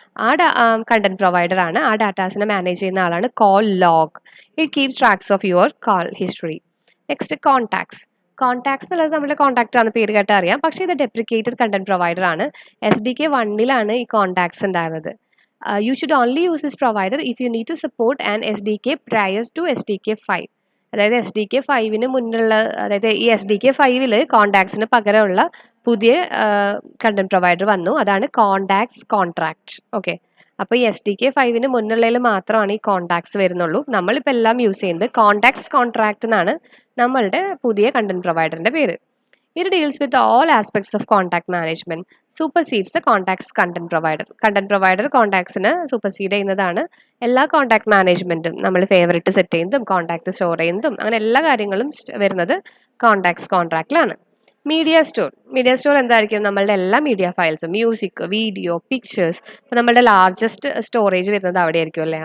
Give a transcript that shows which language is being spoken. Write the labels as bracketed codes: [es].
[ml] ആ content provider ആണ്. ആ ഡാറ്റാസിനെ മാനേജ് ചെയ്യുന്ന ആളാണ് call log. [en] It keeps tracks of your call history. Next contacts. [ml] Contacts എന്നുള്ളത് നമ്മുടെ കോൺടാക്റ്റ് ആണ്, പേര് കേട്ടാൽ അറിയാം. പക്ഷേ ഇത് ഡെപ്രിക്കേറ്റഡ് കണ്ടന്റ് പ്രൊവൈഡർ ആണ്. SDK 1 ഈ കോൺടാക്ട്സ് ഉണ്ടായിരുന്നത്. [en] You should only use this provider if you need to support an SDK prior to SDK 5. [ml] അതായത് SDK 5 മുന്നുള്ള, അതായത് ഈ SDK 5 കോൺടാക്ട്സിന് പകരമുള്ള പുതിയ കണ്ടന്റ് പ്രൊവൈഡർ വന്നു. അതാണ് കോൺടാക്ട്സ് കോൺട്രാക്ട്. ഓക്കെ, അപ്പോൾ ഈ SDK 5 മുന്നുള്ളതിൽ മാത്രമാണ് ഈ കോൺടാക്ട്സ് വരുന്നുള്ളൂ. നമ്മളിപ്പോൾ എല്ലാം യൂസ് ചെയ്യുന്നത് കോൺടാക്ട്സ് കോൺട്രാക്ട് എന്നാണ് നമ്മളുടെ പുതിയ കണ്ടന്റ് പ്രൊവൈഡറിന്റെ പേര്. [en] It deals with all aspects of contact management, supersedes the contacts content provider. [ml] Content provider contactsന് supersede ചെയ്യുന്നതാണ്. എല്ലാ കോൺടാക്ട് മാനേജ്മെന്റും, നമ്മൾ ഫേവറേറ്റ് സെറ്റ് ചെയ്യുന്നതും കോൺടാക്ട് സ്റ്റോർ ചെയ്യുന്നതും അങ്ങനെ എല്ലാ കാര്യങ്ങളും വരുന്നത് കോൺടാക്ട്സ് കോൺട്രാക്റ്റിലാണ്. മീഡിയ സ്റ്റോർ എന്തായിരിക്കും? നമ്മളുടെ എല്ലാ മീഡിയ ഫയൽസും, മ്യൂസിക്, വീഡിയോ, പിക്ചേഴ്സ്, അപ്പോൾ നമ്മളുടെ ലാർജസ്റ്റ് സ്റ്റോറേജ് വരുന്നത് അവിടെ ആയിരിക്കും അല്ലേ.